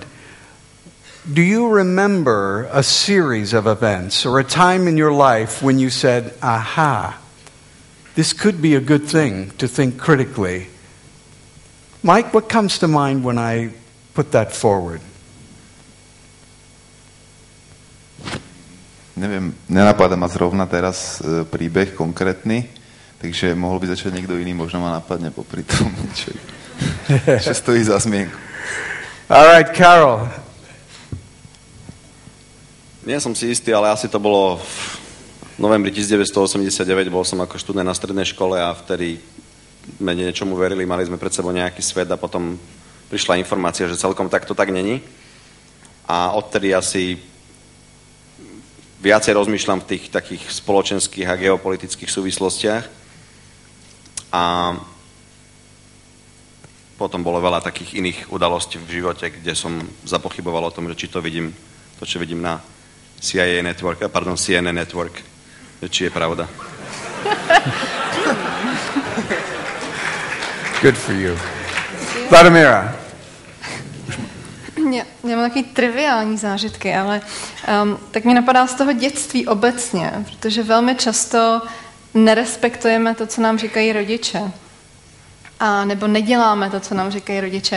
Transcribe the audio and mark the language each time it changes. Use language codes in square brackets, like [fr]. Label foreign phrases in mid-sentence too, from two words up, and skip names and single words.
[en] Do you remember a series of events or a time in your life when you said, aha, this could be a good thing to think critically? Mike, what comes to mind when I put that forward? [sk] Neviem, nenapadá ma zrovna teraz príbeh konkrétny, takže mohol by začať niekto iný, možno ma napadne popri tom niečo, čo stojí za zmienku. [en] All right, Carol. [sk] Nie som si istý, ale asi to bolo v novembri 1989, bol som ako študent na strednej škole a vtedy sme niečomu verili, mali sme pred sebou nejaký svet a potom prišla informácia, že celkom tak to tak není. A odtedy asi viacej rozmýšľam v tých takých spoločenských a geopolitických súvislostiach. A potom bolo veľa takých iných udalostí v živote, kde som zapochyboval o tom, že či to vidím, to, čo vidím na CNN Network, či je pravda. [en] Good for you. Vladimíra. [cs] Já mám takový triviální zážitky, ale tak mi napadá z toho dětství obecně, protože velmi často nerespektujeme to, co nám říkají rodiče. A nebo neděláme to, co nám říkají rodiče.